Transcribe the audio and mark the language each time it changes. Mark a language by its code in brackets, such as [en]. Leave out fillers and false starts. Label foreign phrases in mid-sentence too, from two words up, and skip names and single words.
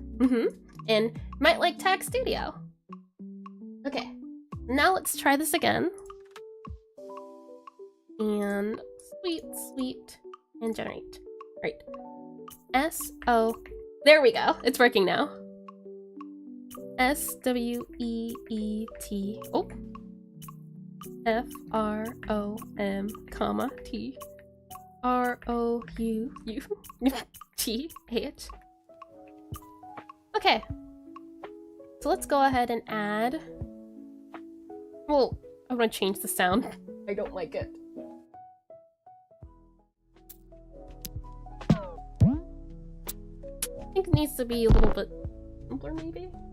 [en] And you might like Tag Studio. Okay, now let's try this again. And sweet, and generate. Right. S-O, there we go, it's working now. S-W-E-E-T, oh. F-R-O-M, comma, T. R-O-U-U-T-H. Okay. So let's go ahead and add... Well, I want to change the sound. I don't like it. I think it needs to be a little bit simpler, maybe?